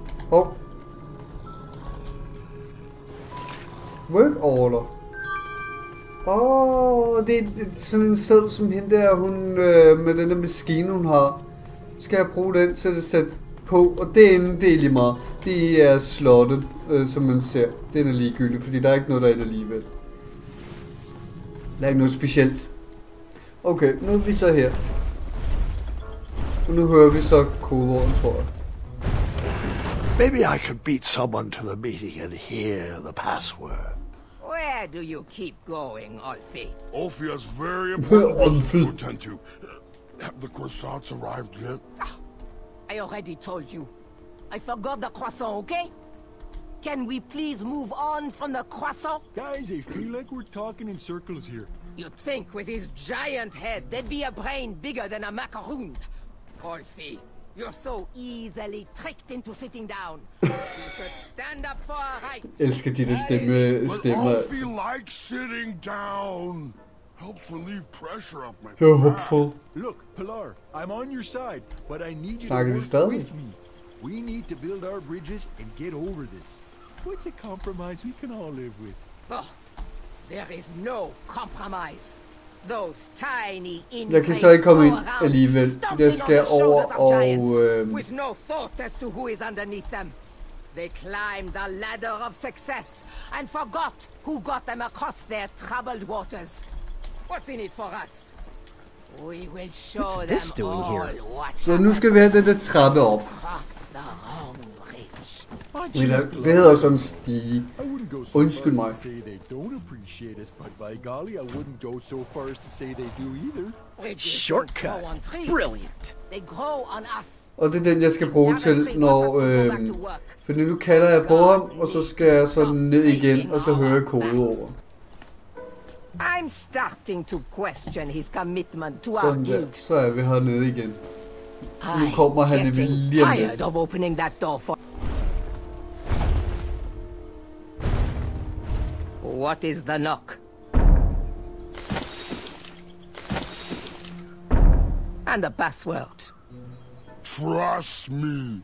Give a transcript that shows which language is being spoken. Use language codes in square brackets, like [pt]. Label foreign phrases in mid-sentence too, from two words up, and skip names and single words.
[da] Hov. [en] Work order. [da] Det er sådan en seddel som hende der, hun med den der maskine hun har. Skal jeg bruge den til at sætte på, og det er lige meget. Det er slottet, som man ser. Den er ligegyldig, fordi der er ikke noget derinde alligevel. Der er ikke noget specielt. Okay, nu er vi så her. Og nu hører vi så kodeorden, tror jeg. [en] Maybe I could beat someone to the meeting and hear the password. Where do you keep going, Ulfi? Ulfi has very important business to attend to. Have the croissants arrived yet? I already told you. I forgot the croissant, okay? Can we please move on from the croissant? Guys, I feel like we're talking in circles here. You'd think with his giant head, there'd be a brain bigger than a macaroon. Ulfi, you're so easily tricked into sitting down. You should stand up for our rights. [da] Elsker de der stemmer. [en] Ulfi likes sitting down. Helps relieve pressure off my You're hopeful. Look, Pilar, I'm on your side, but I need you [da] Snakker de [en] to [da] stadig? [en] work with me. We need to build our bridges and get over this. What's a compromise we can all live with? Oh, there is no compromise. Those tiny [da] Jeg kan så ikke komme ind alligevel. Jeg skal over og [en] with no thought as to who is underneath them. They climbed the ladder of success and forgot who got them across their troubled waters. What's in it for us? We will show them all what. [da] Så nu skal vi have den der trappe op. Det hedder sådan en stige. Undskyld mig. [en] Shortcut. Brilliant. [da] Og det er den jeg skal bruge til når for nu kalder jeg på ham, og så skal jeg sådan ned igen, og så hører jeg kodeord. [en] I'm starting to question his commitment to our [da] Sådan der, [en] guild. [da] så er vi hernede igen. Nu kommer han lige om lidt. [en] Of opening that door for. What is the knock? And the password. Trust me.